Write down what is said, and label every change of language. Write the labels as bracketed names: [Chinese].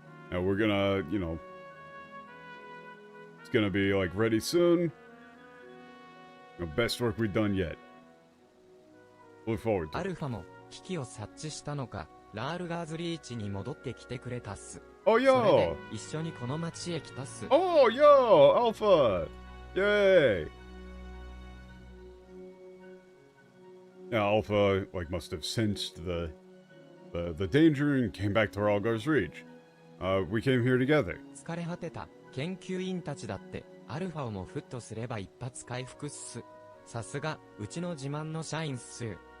[English] Now we're gonna, it's gonna be, like, ready soon. Best work we've done yet. Look forward to it. [Japanese] アルファも危機を察知したのか、ラールガーズリーチに戻ってきてくれたっす。 [English] Oh, yo! [Japanese] それで一緒にこの町へ来たっす。 [English] Oh, yo! Alpha! Yay! Yeah, Alpha, like, must have sensed the danger and came back to Ralgar's Reach. We came here together. [Japanese] 疲れ果てた研究員たちだって、アルファをもフットすれば一発回復っす。さすが、うちの自慢の社員っす。